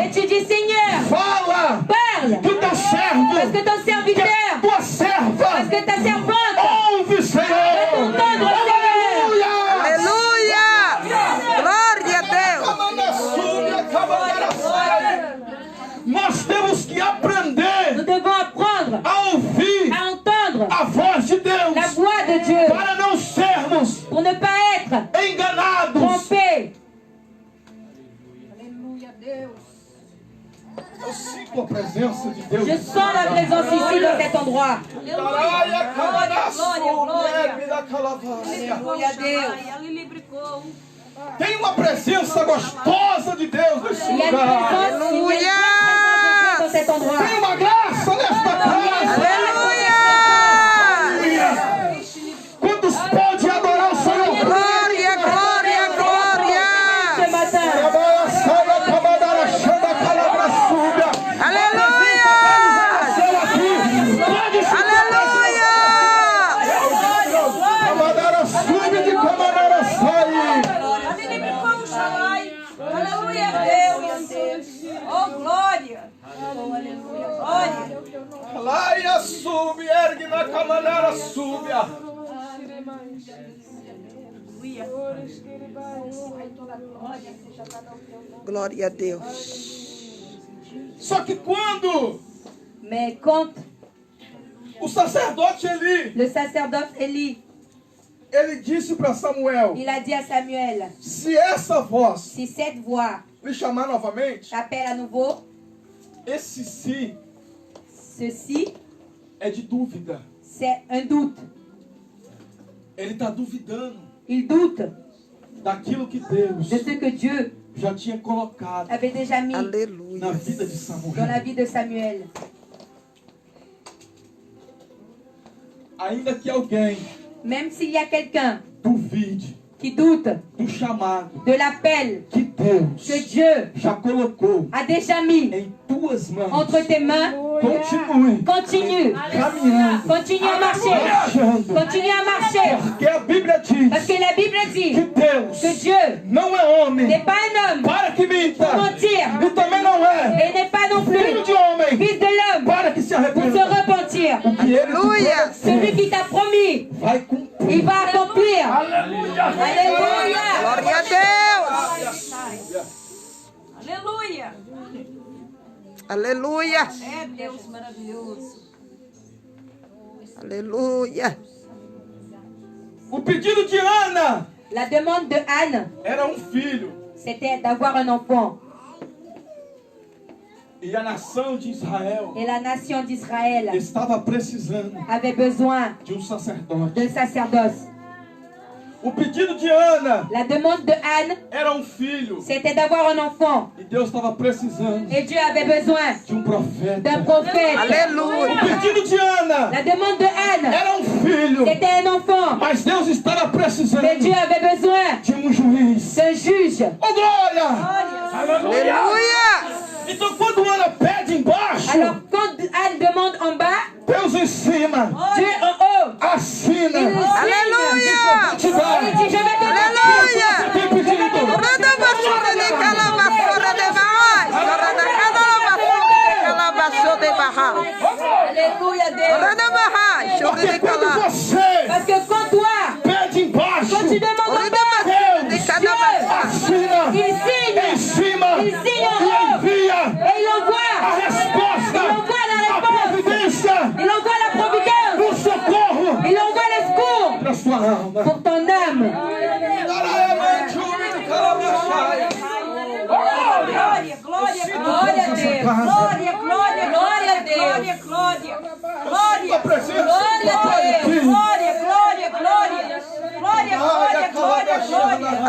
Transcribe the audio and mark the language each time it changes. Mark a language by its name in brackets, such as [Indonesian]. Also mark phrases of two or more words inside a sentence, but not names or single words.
[French] et tu dis Seigneur, [Portuguese] fala [French] parle, [Portuguese] que o teu servo, [French] parce que ton [Portuguese] que [French] serviteur, [Portuguese] a tua serva [French] parce que ta servante [Portuguese] ouve, Senhor. [French] t'entendre, Seigneur. [Portuguese] Aleluia! Aleluia. Glória a Deus. Nós temos que aprender [French] Nous devons apprendre [Portuguese] a ouvir [French] à entendre [Portuguese] a voz de Deus [French] la voix de Dieu [Portuguese] para não sermos [French] pour ne pas être [Portuguese] enganados. [French] trompés. [Portuguese] Eu sinto a presença de Deus. [French] Je sens la présence ici dans cet endroit. [Portuguese] Glória a Deus. Tem uma presença gostosa de Deus nesse [French] Il y a une [Portuguese] lugar. [French] présence, il y a une grande présence de Dieu dans cet endroit. [Portuguese] Tem uma graça nesta casa. Aleluia. Quantos podem adorar o Senhor? Glória, glória, glória. [French] Ce matin, [Portuguese] Aleluia. Aleluia. Aleluia, Deus. Oh, glória. Glória. Laia sube, ergue na camanara, sube. Glória a Deus. Só que quando [French] mais quand [Portuguese] o sacerdote Eli, [French] le sacerdoce Élie, [Portuguese] ele disse para Samuel: [French] il a dit à Samuel, [Portuguese] se essa voz [French] si cette voix [Portuguese] lhe chamar novamente, [French] t'appelle à nouveau, [Portuguese] esse sim [French] ceci, [Portuguese] é de dúvida. [French] c'est un doute. [Portuguese] Ele está duvidando [French] Il doute [Portuguese] daquilo que Deus [French] de ce que Dieu [Portuguese] já tinha colocado [French] avait déjà mis [Portuguese] Aleluia. na vida de [French] dans la [Portuguese] Samuel. [French] vie de Samuel. [Portuguese] Ainda que alguém [French] Même s'il y a quelqu'un [Portuguese] duvide [French] qui doute [Portuguese] do chamado [French] de l'appel [Portuguese] que Deus [French] que Dieu [Portuguese] já colocou [French] a déjà mis [Portuguese] em tuas mãos, [French] entre tes mains, [Portuguese] continue [French] continue, [Portuguese] caminhando, [French] continue à marcher, [Portuguese] marchando, [French] continue à marcher. [Portuguese] porque a Bíblia diz [French] Parce que la Bible [Portuguese] que [French] dit [Portuguese] Deus [French] que Dieu [Portuguese] não é homem [French] n'est pas un homme [Portuguese] para que minta, [French] pour mentir [Portuguese] e também não é [French] et n'est pas non [Portuguese] filho [French] plus [Portuguese] de homem [French] fils de l'homme [Portuguese] para que se [French] pour se [Portuguese] arrependa. [French] repentir. [Portuguese] O que ele Aleluia. te [French] Celui [Portuguese] prometeu [French] qui t'a promis, [Portuguese] vai cumprir. [French] il va accomplir. Alléluia. [Portuguese] Glória a Deus. Aleluia. Aleluia. É Deus maravilhoso. Aleluia. O pedido de Ana [French] La demande de Anne, [Portuguese] era filho. [French] c'était d'avoir un enfant. [Portuguese] E a nação de Israel [French] Et la nation d'Israël [Portuguese] estava precisando [French] avait besoin [Portuguese] de sacerdote. [French] d'un sacerdoce. [Portuguese] O pedido de Ana [French] La demande de Anne, [Portuguese] era filho. [French] c'était d'avoir un enfant. [Portuguese] E Deus estava precisando [French] Et Dieu avait besoin [Portuguese] de prophète. [French] d'un prophète. [Portuguese] O Aleluia. pedido de Ana [French] La demande de Anne, [Portuguese] era filho. [French] c'était un enfant. [Portuguese] Mas Deus estava precisando [French] Mais Dieu avait besoin [Portuguese] de juiz. [French] d'un juge. [Portuguese] Oh, glória! Aleluia. Então quando Ana pede embaixo, [French] Alors quand Anne demande en bas, [Portuguese] Deus em cima. cima [French] Dieu en haut. [Portuguese] assina. [French] Il signe. [Portuguese] Aleluia. [French] Il dit, je vais te [Portuguese] Aleluia. Tem pedido. Rada basura de calabasura de barrais. Rada calabasura de barrais. Aleluia, Deus. Rada barrais. Chore de Porque quando calabasura. você [French] Parce que quand toi, [Portuguese] pede embaixo, [French] quand tu demandes en Rada bas, basura de calabasura. [Portuguese] assina [French] il signe. [Portuguese] em cima [French] Il signe en [Portuguese] e [French] haut. [Portuguese] envia [French] Et il envoie. [Portuguese] a resposta, [French] Il envoie la [Portuguese] a [French] réponse. [Portuguese] providência, [French] Il envoie la providence. [Portuguese] o socorro [French] Il envoie le secours [Portuguese] para sua alma. [French] pour ton âme. [Portuguese] Glória, glória, glória a Deus. Glória, glória, glória a Deus. Glória, glória, glória a Deus. Glória, glória, glória. Glória, glória, glória, glória.